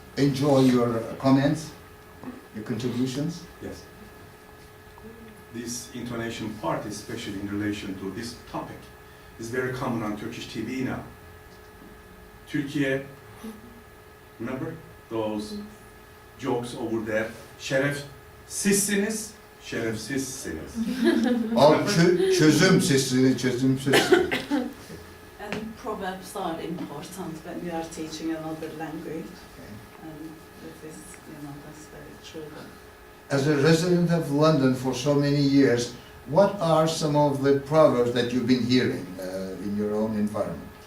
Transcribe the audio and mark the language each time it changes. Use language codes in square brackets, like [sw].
[en] enjoy your comments, your contributions. Yes. This intonation part, especially in relation to this topic, is very common on Turkish TV now. Türkiye, remember those jokes over there? [tr] Şerefsizsiniz, şerefsizsiniz. O çözüm sesini, çözüm sesini. [en] And proverbs are important when you are teaching another language. And this is, that's very true. As a resident of London for so many years, what are some of the proverbs that you've been hearing in your own environment?